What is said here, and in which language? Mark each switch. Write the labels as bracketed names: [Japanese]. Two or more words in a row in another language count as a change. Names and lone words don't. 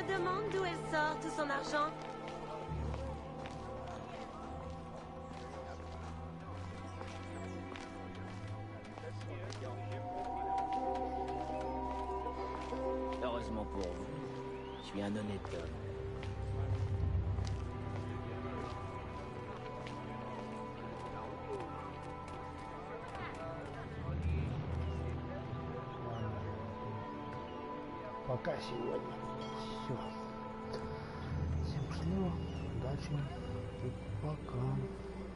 [French] demande d'où elle sort tout son argent. Heureusement pour vous, je suis un honnête homme. [Russian] Пока сегодня. Все. Всем счастливо, удачи и пока.